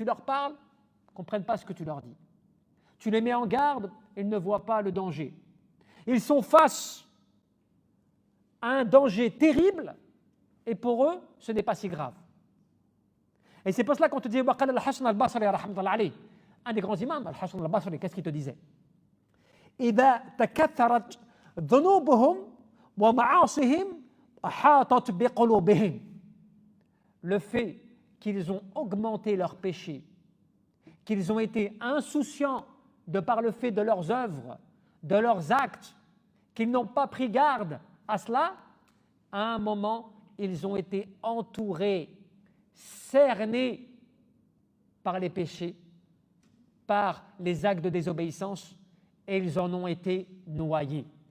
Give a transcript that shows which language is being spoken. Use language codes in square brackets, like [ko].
[fr] Tu leur parles, ils ne comprennent pas ce que tu leur dis. Tu les mets en garde, ils ne voient pas le danger. Ils sont face à un danger terrible, et pour eux, ce n'est pas si grave. Et c'est pour cela qu'on te dit, Waqala al-Hasan al-Basri, un des grands imams, al-Hasan al-Basri, qu'est-ce qu'il te disait? [ar] إذا تكثرت ذنوبهم ومعاصيهم أحاطت بقلوبهم. [fr] Le fait qu'ils ont augmenté leurs péchés, qu'ils ont été insouciants de par le fait de leurs œuvres, de leurs actes, qu'ils n'ont pas pris garde à cela, à un moment, ils ont été entourés, cernés par les péchés, par les actes de désobéissance, et ils en ont été noyés.